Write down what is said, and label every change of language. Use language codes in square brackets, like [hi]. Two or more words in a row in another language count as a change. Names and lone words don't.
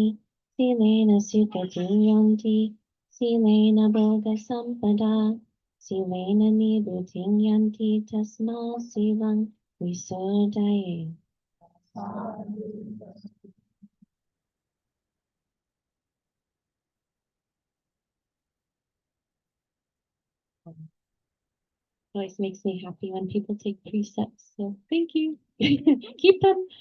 [pi] silena sukatiyanti silena bhoga sampada silena nibhutinyanti tasma silang visodaye. [en] Always makes me happy when people take precepts, so thank you. Keep them.